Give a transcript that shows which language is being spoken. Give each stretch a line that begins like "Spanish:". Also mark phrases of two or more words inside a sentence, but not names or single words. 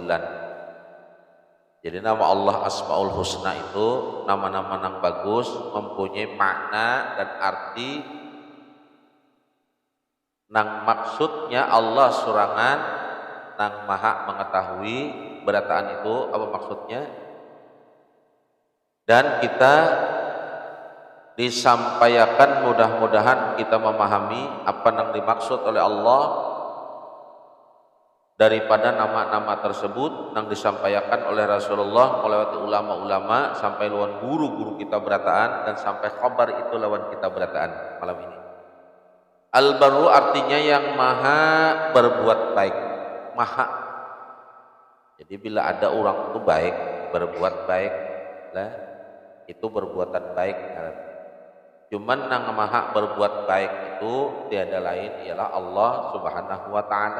Indonesian: Jadi nama Allah Asmaul Husna itu nama-nama nang bagus, mempunyai makna dan arti nang maksudnya Allah
Banjar: surangan nang
Indonesian: maha mengetahui berataan itu apa maksudnya, dan kita disampaikan mudah-mudahan kita memahami apa yang dimaksud oleh Allah daripada nama-nama tersebut yang disampaikan oleh Rasulullah melewati ulama-ulama sampai lawan guru-guru kita berataan dan sampai khabar itu
Banjar: lawan kita berataan
Indonesian: malam ini. Al-Barru artinya yang maha berbuat baik, maha. Jadi bila ada orang itu baik, berbuat baik, lah itu perbuatan baik. Cuman yang maha berbuat baik itu tiada lain ialah Allah
Arabic: Subhanahu wa taala.